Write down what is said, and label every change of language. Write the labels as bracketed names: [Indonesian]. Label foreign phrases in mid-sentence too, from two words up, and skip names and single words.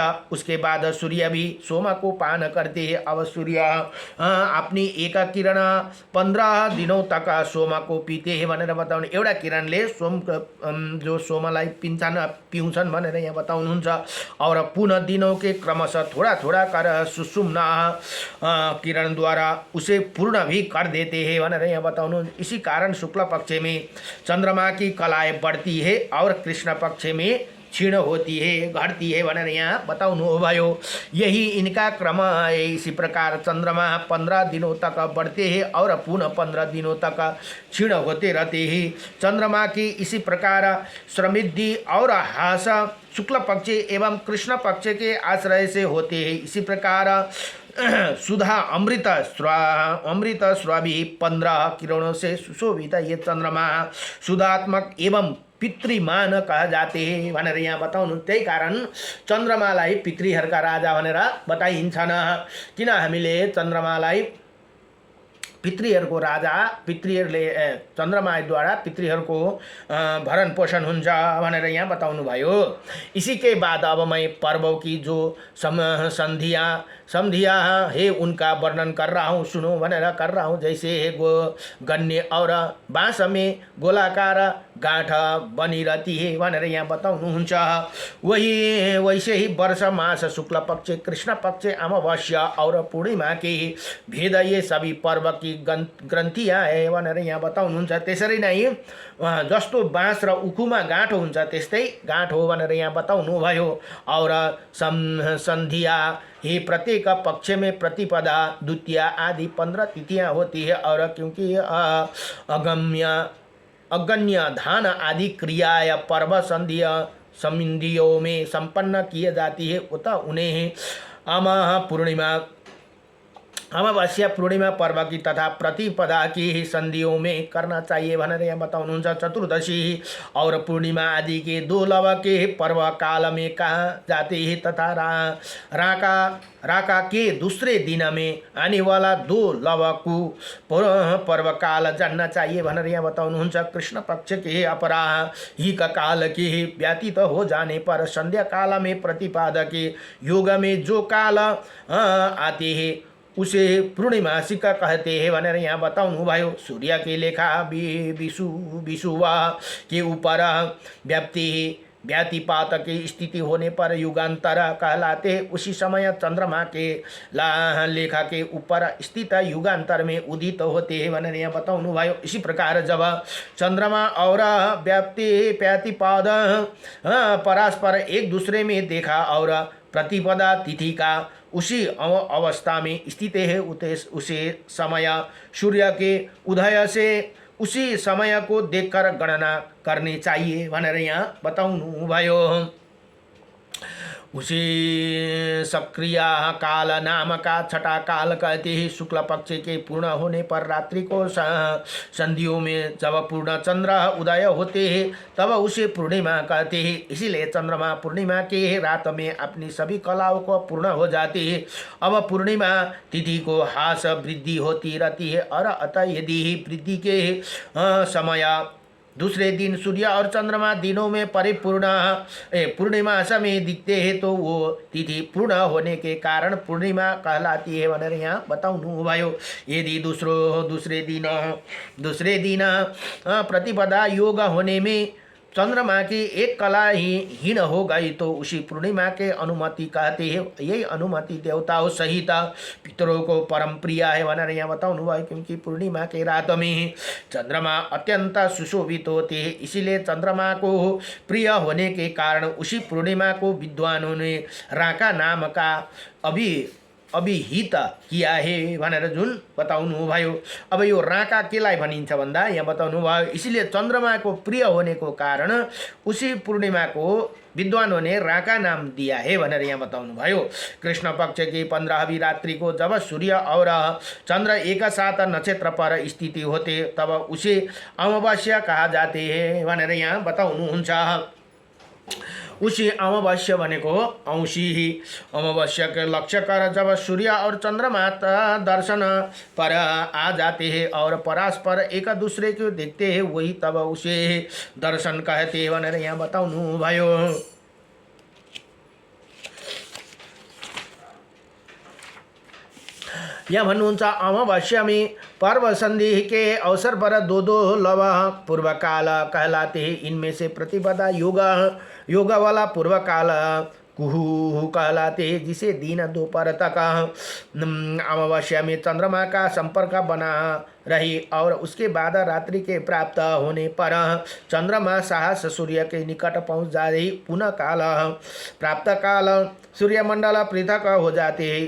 [Hindi] उसके बाद सूर्य भी सोम को पान करते हैं। अब सूर्य अपनी एक किरण 15 दिनों तक सोम को पीते हैं [Nepali] भनेर बताउनु। एउटा किरणले जो सोमलाई पिउँछन् भनेर यहाँ बताउनुहुन्छ। [Hindi] और पुनः दिनों के क्रमशः थोड़ा थोड़ा कर सुषुम्ना किरण द्वारा उसे पूर्ण भी कर देते हैं [Nepali] भनेर यहाँ बताउनु। [Hindi] इसी कारण शुक्ल पक्ष में चंद्रमा की कलाएं बढ़ती है और कृष्ण पक्ष में क्षीण होती है घटती है [Nepali] भनेर यहाँ बताउनु भयो। [Hindi] यही इनका क्रम है। इसी प्रकार चंद्रमा 15 दिनों तक बढ़ते हैं और पुनः 15 दिनों तक क्षीण होते रहते हैं। चंद्रमा की इसी प्रकार समृद्धि और ह्रास शुक्ल पक्ष एवं कृष्ण पक्ष के आश्रय से होते हैं। इसी प्रकार सुधा अमृत स्वाभी 15 किरणों से सुशोभित ये चंद्रमा सुधात्मक एवं पितृमान कहा जाते हैं [Nepali] भनेर यहाँ बताउनु। त्यही कारण चन्द्रमालाई पितृहरूका राजा भनेर बताइन्छन्। किन हामीले चन्द्रमालाई पितृहरूको राजा पितृहरूले चन्द्रमाद्वारा पितृहरूको भरण पोषण हुन्छ भनेर यहाँ बताउनु भयो। [Hindi] इसी के बाद अब मैं पर्वों की जो संधियाँ है उनका वर्णन कर रहा हूँ, सुनो भनेर कर रहा हूँ। जैसे गन्ने और बाँस में गोलाकार गाँठ बनी रहती है [Nepali] भनेर यहाँ बताउनुहुन्छ। [Hindi] वैसे ही वर्ष मास शुक्ल पक्ष कृष्ण पक्ष अमावस्या और पूर्णिमा के भेद ये सभी पर्व की ग्रन्थियाँ है [Nepali] भनेर यहाँ बताउनुहुन्छ। त्यसरी नै जस्तो बाँस र उखुमा गाँठो हुन्छ त्यस्तै गाँठ हो भनेर यहाँ बताउनु भयो। [Hindi] और संधिया ही प्रत्येक पक्ष में प्रतिपदा द्वितीया आदि 15 तिथियाँ होती है। और क्योंकि अगण्य धान आदि क्रिया या पर्व संधियों में संपन्न किए जाती है उत उन्हें अमावस्या पूर्णिमा पर्व की तथा प्रतिपदा की संधियों में करना चाहिए [Nepali] भनेर यहाँ बताउनुहुन्छ। [Hindi] चतुर्दशी और पूर्णिमा आदि के 2 लव के पर्व काल में कहा जाते हैं तथा राका के दूसरे दिन में आने वाला 2 लव को पर्व काल जानना चाहिए [Nepali] भनेर यहाँ बताउनुहुन्छ। [Hindi] कृष्ण पक्ष के अपराहिक काल के व्यतीत हो जाने पर संध्या काल में प्रतिपादा के योग में जो काल आते हैं उसे पूर्णिमासी का कहते हैं [Nepali] भनेर यहाँ बताउनु भयो। [Hindi] सूर्य के लेखा विषुवा के ऊपर व्यातिपात की स्थिति होने पर युगांतर कहलाते। उसी समय चंद्रमा के लेखा के ऊपर स्थित युगांतर में उदित होते हैं [Nepali] भनेर यहाँ बताउनु भयो। [Hindi] इसी प्रकार जब चंद्रमा और व्यातिपाद परस्पर एक दूसरे में देखा और प्रतिपदा तिथि का उसी अवस्था में स्थित है, उसे समय सूर्य के उदय से उसी समय को देखकर गणना करनी चाहिए [Nepali] भनेर यहाँ बताउनु भयो। [Hindi] उसी सक्रिय काल नाम का छठा काल कहते हैं। शुक्ल पक्ष के पूर्ण होने पर रात्रि को संधियों में जब पूर्ण चंद्र उदय होते हैं तब उसे पूर्णिमा कहते हैं। इसीलिए चंद्रमा पूर्णिमा के रात में अपनी सभी कलाओं को पूर्ण हो जाती है। अब पूर्णिमा तिथि को हास वृद्धि होती रहती है और अतः यदि वृद्धि के समय दूसरे दिन सूर्य और चंद्रमा दिनों में परिपूर्ण पूर्णिमा समय दिखते हैं तो वो तिथि पूर्ण होने के कारण पूर्णिमा कहलाती है [Nepali] भनेर यहाँ बताउनु भयो। [Hindi] यदि दूसरे दिन प्रतिपदा योग होने में चंद्रमा की एक कला ही हीन हो गई तो उसी पूर्णिमा के अनुमति कहते हैं। यही अनुमति देवताओं सहित पितरों को परम प्रिय है [Nepali] भनेर यहाँ बताउनु भयो। [Hindi] क्योंकि पूर्णिमा के रात में चंद्रमा अत्यंत सुशोभित होते हैं, इसीलिए चंद्रमा को प्रिय होने के कारण उसी पूर्णिमा को विद्वानों ने राका नाम का अभिहित किया है [Nepali] भनेर जुन बताउनु भयो। अब यो राका केलाई भनिन्छ भन्दा यहाँ बताउनु भयो। [Hindi] इसीलिए चंद्रमा को प्रिय होने को कारण उसी पूर्णिमा को विद्वानों ने राका नाम दिया है [Nepali] भनेर यहाँ बताउनु भयो। [Hindi] कृष्ण पक्ष की 15वीं रात्रि को जब सूर्य और चंद्र एक साथ नक्षत्र पर स्थिति होते तब उसे अमावस्या कहा जाते हैं [Nepali] भनेर यहाँ बताउनुहुन्छ। [Hindi] उसी अमावस्या [Nepali] भनेको औँसी [Hindi] ही अमावस्या के लक्ष्य कर जब सूर्य और चंद्रमा दर्शन पर आ जाते हैं और परस्पर एक दूसरे को देखते हैं वही तब उसे दर्शन कहते हैं [Nepali] भनेर यहाँ बताउनु भयो। यहाँ भन्नुहुन्छ [Hindi] अमावस्या में पर्व संधि के अवसर पर दो लव पूर्व काल कहलाते हैं। इनमें से प्रतिपदा योग वाला पूर्व काल कुहू कहलाते हैं, जिसे दिन दोपहर तक अमावस्या में चंद्रमा का संपर्क बना रही और उसके बाद रात्रि के प्राप्त होने पर चंद्रमा साहस सूर्य के निकट पहुंच जा रही पुनः काल प्राप्त काल सूर्यमंडल पृथक हो जाते हैं।